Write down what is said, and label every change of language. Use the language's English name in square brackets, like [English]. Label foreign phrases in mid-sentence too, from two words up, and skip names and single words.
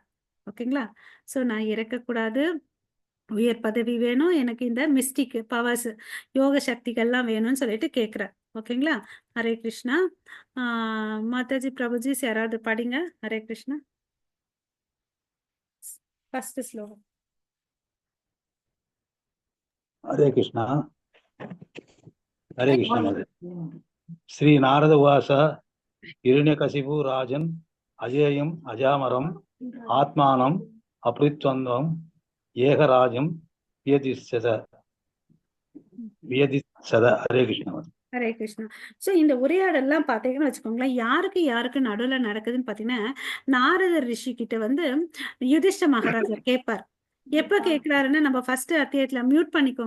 [Tamil] ஓகேங்களா? ஸோ நான் இறக்கக்கூடாது. உயர் பதவி வேணும். எனக்கு இந்த [English] mystic powers [Tamil] யோக சக்திகள்லாம் வேணும்னு சொல்லிட்டு கேட்கிறார். ஓகேங்களா? ஹரே கிருஷ்ணா. ஆ மாதாஜி, பிரபுஜிஸ் யாராவது படிங்க. ஹரே கிருஷ்ணா. ஃபர்ஸ்ட் ஸ்லோகம். [Sanskrit] हरे कृष्णा हरे कृष्णा महोदय। श्री नारद उवाच हिरण्यकशिपु राजन् अजेयम् अजामरम् आत्मानम् अपृत्वन्द्वम् एकराजम् व्यधित्सत. हरे कृष्णा. [Tamil] ஹரே கிருஷ்ணா. ஸோ இந்த உரையாடல்லாம் பார்த்தீங்கன்னு வச்சுக்கோங்களேன், யாருக்கு யாருக்கு நடுவுல நடக்குதுன்னு பார்த்தீங்கன்னா, நாரதர் ரிஷி கிட்ட வந்து யுதிஷ்ட மகாராஜர் கேட்பார். எப்ப கேட்கிறாருன்னு நம்ம ஃபர்ஸ்ட் அத்தியாயத்துல மியூட் பண்ணிக்கோங்க.